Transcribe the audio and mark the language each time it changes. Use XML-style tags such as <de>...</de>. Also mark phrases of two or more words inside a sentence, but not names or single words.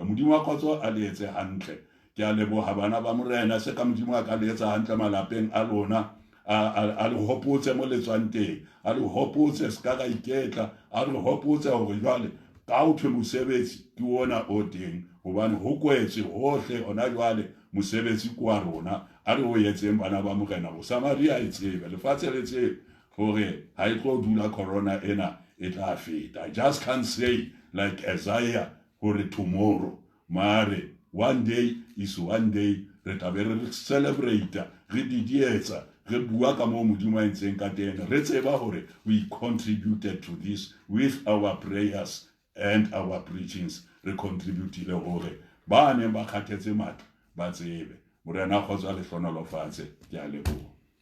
<st>Modimo wa khotso a le etse hantle. Ke a leboha bana ba morena se ka modimo a ka le etsa hantle malapeng a lona, a le hopotse mo le tswang teng, a le hopotse ska ga iketla, a le hopotse hore jwale ka o thwe mosebetsi ke ona o teng, hobane ho kwetse hohle ona jwale mosebetsi kwa rona. A re o etseng bana ba morena ho Samaria e tsebe, lefatshe le tsebe hore ha e tlo dula corona ena e tla feta.</st> <en>I just can't say like Isaiah hore tomorrow, mare one day is one day.</en> <st>Re tla be re celebrate, re didietsa, re bua ka mo modimo a entseng ka teng, re tseba hore</st> <en>we contributed to this with our prayers and our preachings.</en> <st>Re contributile hore ba neng ba kgathetse matla ba tsebe. Morena khotso a le hlonolofatse. Ke a leboha.</st>